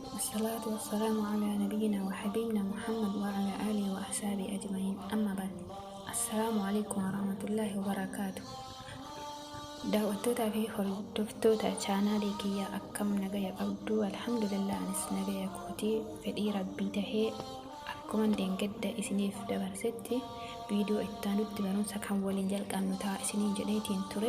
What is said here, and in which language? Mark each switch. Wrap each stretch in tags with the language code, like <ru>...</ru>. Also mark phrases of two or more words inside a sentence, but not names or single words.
<ar>والصلاة والسلام على نبينا وحبيبنا محمد وعلى آله وأصحابه أجمعين. أما بعد، السلام عليكم ورحمة الله وبركاته.</ar> <om>daawwattoota fi hordoftoota chaanaalii kiyya akkam nagaya qabdu. Alhamdulillah, anis nagaya kootii fedhii rabbii tahee akkuma deengadda isiniif dabarsetti viidiyoo ittaanutti barumsa kan waliin jalqabnu ta'a isiniin jedheetiin ture.</om>